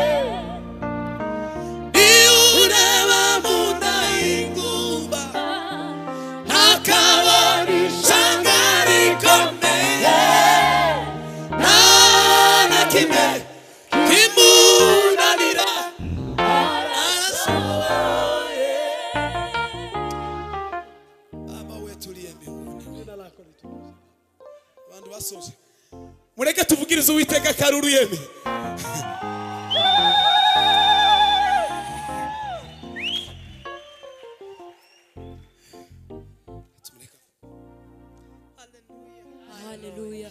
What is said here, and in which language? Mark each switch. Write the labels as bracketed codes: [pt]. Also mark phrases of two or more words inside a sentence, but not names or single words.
[rw] Ureba munda y'ingumba akabona ishanga rikomeye, kimwe kimunanira arashoboye. [sw] Baba wetu uliye mbinguni, jina lako litukuzwe. [rw] Abantu basoje mureke tuvugirize Uwiteka karuru yeme. Hallelujah.